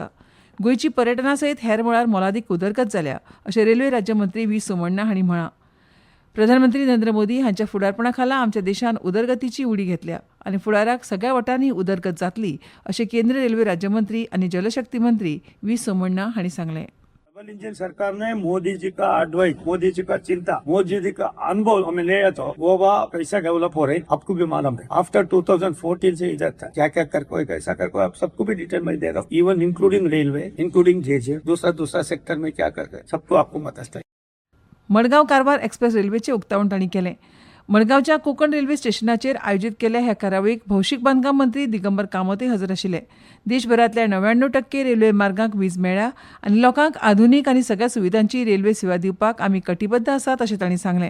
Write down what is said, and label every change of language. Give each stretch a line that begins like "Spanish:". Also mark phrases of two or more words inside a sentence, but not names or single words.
Konkani: गोंयची पर्यटना सयत हेर मळार मोलादीक उदरगत जाल्या अशें रेल्वे राज्यमंत्री व्ही सोमण्णा हांणी म्हळां. प्रधानमंत्री नरेंद्र मोदी हांच्या फुडारपणा खाला आमच्या देशान उदरगतीची उडी घेतल्या आनी फुडाराक सगळ्या वटांनी उदरगत जातली अशें केंद्र रेल्वे राज्यमंत्री आनी जलशक्ती मंत्री व्ही सोमण्णा हांणी सांगलें.
English: double engine
Hindi: सरकार ने मोदी जी का एडवाइस, मोदी जी का चिंता, मोदी जी का अनुभव हमें ले तो वो कैसा डेवलप हो रही आपको भी मालूम है. आफ्टर 2014 से इधर था क्या क्या कर को कैसा कर को आप सबको भी डिटेल में दे रहा हूँ.
English: even including
Hindi: रेलवे, इंक्लूडिंग जेजे, दूसरा सेक्टर में क्या कर गए सबको आपको मत.
Konkani: मडगांव कारवार एक्सप्रेस रेल्वेचे उक्तावण तांणी केलें. मडगांवच्या कोंकण रेल्वे स्टेशनाचेर आयोजीत केल्ल्या ह्या कार्यावळीक भौशीक बांदकाम मंत्री दिगंबर कामत हजर आशिल्ले. देशभरांतल्या 99% रेल्वे मार्गांक वीज मेळ्ळ्या आनी लोकांक आधुनीक आनी सगळ्या सुविधांची रेल्वे सेवा दिवपाक आमी कटिबद्ध आसात अशें तांणी सांगलें.